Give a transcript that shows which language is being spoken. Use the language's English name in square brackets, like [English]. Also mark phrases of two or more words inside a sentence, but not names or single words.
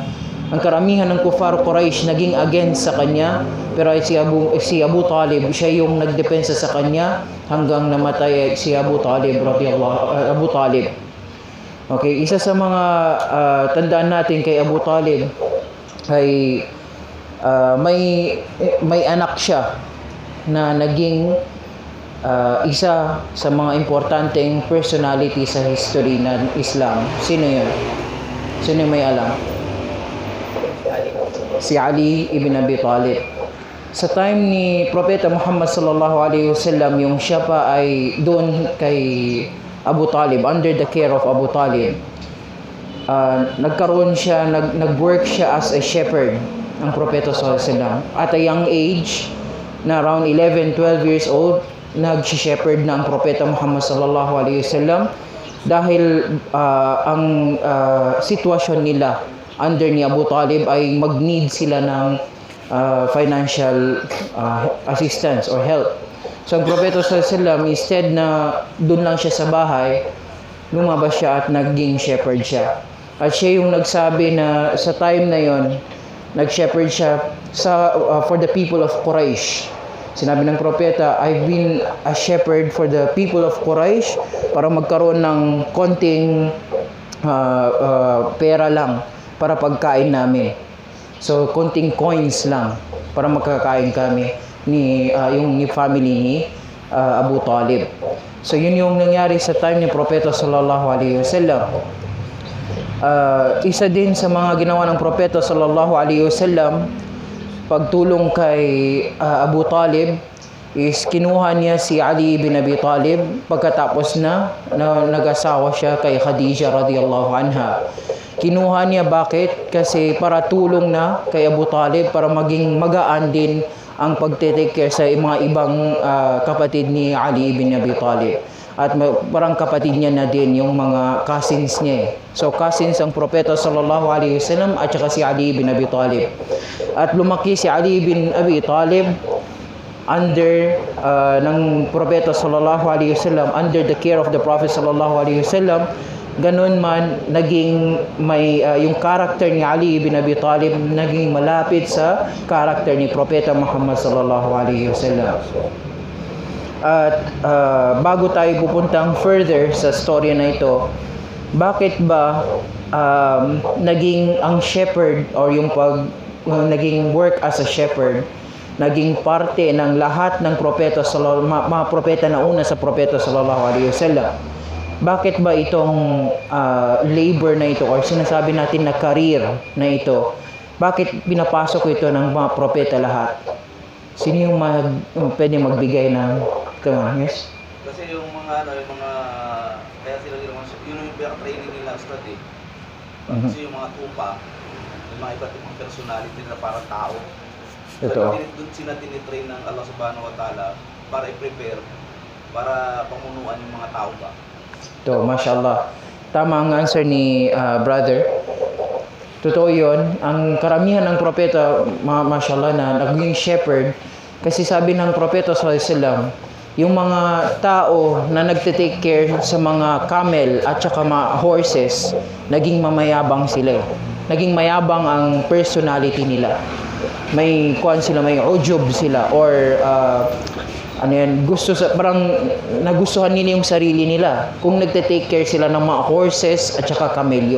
[Filipino] Ang karamihan ng kuffar Quraysh naging against sa kanya, pero si Abu Talib, siya yung nagdepensa sa kanya hanggang namatay si Abu Talib Abu Talib. Okay, isa sa mga tandaan natin kay Abu Talib ay may anak siya na naging isa sa mga importanteng personality sa history ng Islam. Sino yun? Sino may alam? Si Ali ibn Abi Talib. Sa time ni Propeta Muhammad [Arabic] صلى الله عليه وسلم, [Filipino] yung siya pa ay doon kay Abu Talib, [English] under the care of Abu Talib, [Filipino] nagkaroon siya, nag-work siya as a shepherd ang propeta [Arabic] صلى الله عليه وسلم. [English] At a young age, na around 11, 12 years old, [Filipino] nag-shepherd na ang propeta Muhammad [Arabic] صلى الله عليه وسلم, [Filipino] dahil ang sitwasyon nila under ni Abu Talib ay mag-need sila ng [English] financial assistance [Filipino] or help. So ang propeta [Arabic] صلى الله عليه وسلم, [Filipino] instead na doon lang siya sa bahay, lumabas siya at naging shepherd siya. At siya yung nagsabi na sa time na yon, nag-shepherd siya for the people of Quraysh. Sinabi ng propeta, [English] I've been a shepherd for the people of Quraysh [Filipino] para magkaroon ng konting pera lang para pagkain namin. So konting coins lang para magkakain kami ni family ni Abu Talib. So yun yung nangyari sa time ni propeta [Arabic] صلى الله عليه وسلم. [Filipino] Isa din sa mga ginawa ng propeta [Arabic] صلى الله عليه وسلم, [Filipino] pagtulong kay Abu Talib, is kinuha niya si Ali bin Abi Talib pagkatapos na nag-asawa siya kay Khadija [Arabic] رضي الله عنها. [Filipino] Kinuha niya, bakit? Kasi para tulong na kay Abu Talib, para maging magaan din ang pagte-take care sa mga ibang kapatid ni Ali bin Abi Talib. At parang kapatid niya na din yung mga cousins niya. So cousins ang propeta [Arabic] صلى الله عليه وسلم [Filipino] at saka si Ali bin Abi Talib. At lumaki si Ali bin Abi Talib under ng propeta [Arabic] صلى الله عليه وسلم, [English] under the care of the prophet [Arabic] صلى الله عليه وسلم. [Filipino] Ganun man, naging may yung character ni Ali bin Abi Talib naging malapit sa character ni propeta Muhammad [Arabic] صلى الله عليه وسلم. [Filipino] At bago tayo pupuntang further sa storya na ito, bakit ba naging ang shepherd or yung naging [English] work as a shepherd [Filipino] naging parte ng lahat ng propeta mga propeta na una sa propeta [Arabic] صلى الله عليه وسلم? [Filipino] Bakit ba itong labor na ito or sinasabi natin na career na ito, bakit pinapasok ito ng mga propeta lahat? Sino yung pwede magbigay ng yes? Kasi yung mga kaya sila yun yung training nila study. Kasi yung mga tupa, yung mga iba't ibang personality na parang tao. Ito. Doon sila tinitrain ng Allah [Arabic] سبحانه وتعالى [Filipino] para i-prepare para pamunuan yung mga tao ba? To, mashallah. Tama ang answer ni brother. Totoo yun. Ang karamihan ng propeta, mashallah, na naging shepherd, kasi sabi ng propeta [Arabic] صلى الله عليه وسلم, [Filipino] yung mga tao na nagte-take care sa mga camel at saka mga horses, naging mamayabang sila. Naging mayabang ang personality nila. May kuan sila, may ujub sila, or ano yan, parang nagustuhan nila yung sarili nila kung nagte-take care sila ng mga horses at saka kamelyo.